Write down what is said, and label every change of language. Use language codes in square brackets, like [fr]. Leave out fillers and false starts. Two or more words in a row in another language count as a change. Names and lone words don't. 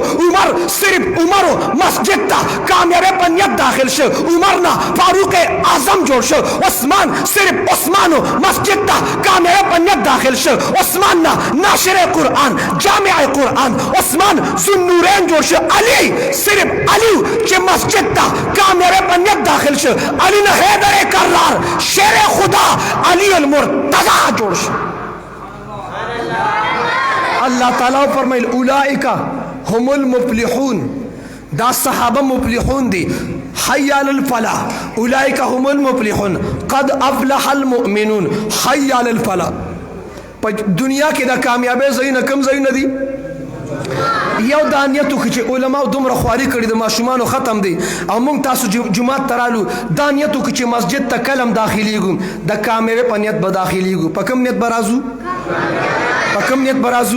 [ps] عمر صرف عمر مسجد ته کامیابی په نیت داخل شو عمر نه فاروق اعظم جوړ شو عثمان صرف عثمان مسجد ته کامیابی په نیت داخل شو عثمان نه ناشر قرآن جامع قرآن عثمان ذوالنورین جوړ شو علی صرف علی چې مسجد ته کامیابی په نیت داخل شو علی نه حیدر کرار شیر خدا علی المرتضی جوړ شو. اللہ تعالیٰ فرمائل [ar] اولئک هم المفلحون [ps] دا صحابہ مفلحون دی [ar] حی علی الفلاح اولئک هم المفلحون قد افلح المؤمنون حی علی الفلاح. [ps] په دنیا کې دا کامیابی ځایونه کوم ځایونه دي؟ یو دا نیت وکړي چې علماو دومره خواري کړي د ماشومانو ختم دی او موږ تاسو جومات ته رالو دا نیت وکړي چې مسجد ته کله هم داخلیږو د کامیابۍ په نیت به داخلیږو. په کوم نیت به راځو؟ په کوم نیت به راځو؟